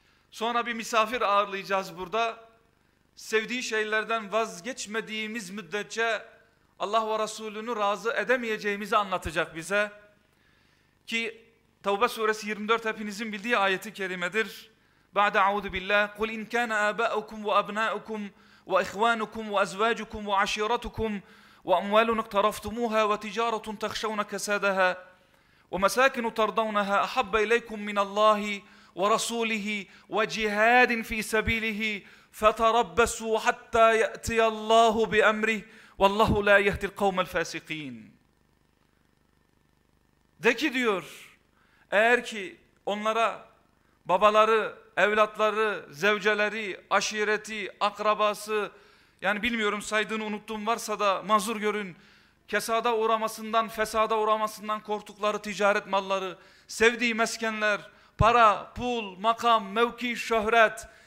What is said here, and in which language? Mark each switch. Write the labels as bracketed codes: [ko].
[tr] Sonra bir misafir ağırlayacağız burada. Sevdiği şeylerden vazgeçmediğimiz müddetçe Allah ve Resulünü razı edemeyeceğimizi anlatacak bize. Ki Tevbe suresi 24 hepinizin bildiği ayeti kerimedir. [ar] Ba'de a'udu billah. Kul in kana aba'ukum ve abna'ukum ve ihvanukum ve azvajukum ve aşiratukum ve amvalun iktaraftumuha ve ticaretun tahşavuna kesadaha ومساكن ترضونها أحب إليكم من الله ورسوله وجهاد في سبيله فتربصوا حتى يأتي الله بأمره والله لا يهدي القوم الفاسقين. [tr] De ki diyor, eğer ki onlara babaları, evlatları, zevceleri, aşireti, akrabası, yani bilmiyorum saydığını unuttum, varsa da mazur görün, kesada uğramasından, fesada uğramasından korktukları ticaret malları, sevdiği meskenler, para, pul, makam, mevki, şöhret.